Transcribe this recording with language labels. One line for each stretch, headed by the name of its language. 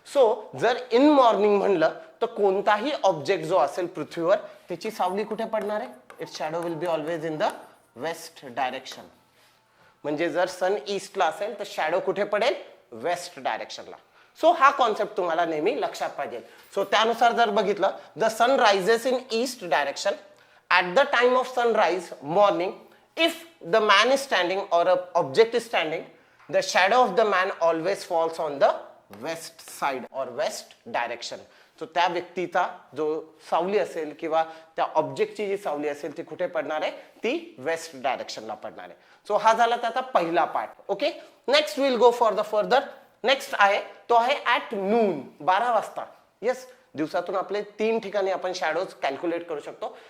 Marathi: So जर in morning म्हणलं तर कोणताही ऑब्जेक्ट जो असेल पृथ्वीवर त्याची सावली कुठे पडणार आहे,
English: Its shadow will be always in the west direction.
Marathi: म्हणजे जर सन ईस्टला असेल तर शॅडो कुठे पडेल, वेस्ट डायरेक्शनला. सो हा कॉन्सेप्ट तुम्हाला नेहमी लक्षात पाहिजे. सो त्यानुसार जर बघितलं,
English: The sun rises in east direction at the time of sunrise morning. If the man is standing or a object is standing, the shadow of the man always falls on the west side or west direction.
Marathi: So त्या व्यक्तीचा जो सावली असेल किंवा त्या ऑब्जेक्टची जी सावली असेल ती कुठे पडणार आहे, ती वेस्ट डायरेक्शनला पडणार आहे. सो हा झाला त्याचा पहिला part.
English: Okay, next will go for the further.
Marathi: Next आहे तो आहे ऍट नून, 12 वाजता. येस, दिवसातून आपले 3 ठिकाणी आपण शॅडोज कॅल्क्युलेट करू शकतो.